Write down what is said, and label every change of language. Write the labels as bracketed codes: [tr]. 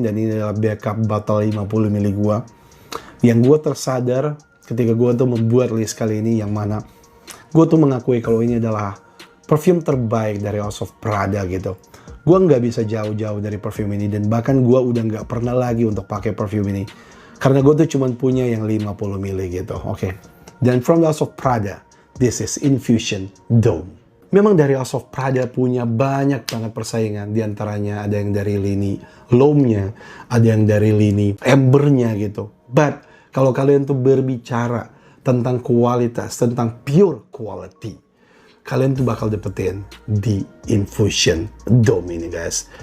[id] Dan ini adalah backup bottle 50 ml gue. Yang gue tersadar ketika gue tuh membuat list kali ini, yang mana gue tuh mengakui kalau ini adalah perfume terbaik dari House of Prada gitu. Gue nggak bisa jauh-jauh dari perfume ini, dan bahkan gue udah nggak pernah lagi untuk pakai perfume ini karena gue tuh cuma punya yang 50 ml gitu, oke. Dan [en] from the House of Prada, this is Infusion Dome. [id] Memang dari House of Prada punya banyak banget persaingan, diantaranya ada yang dari lini L'Homme-nya, ada yang dari lini Amber-nya gitu. [en] But [id] kalau kalian tuh berbicara tentang kualitas, tentang [en] pure quality, [id] kalian tuh bakal dapetin di Infusion Dome ini guys.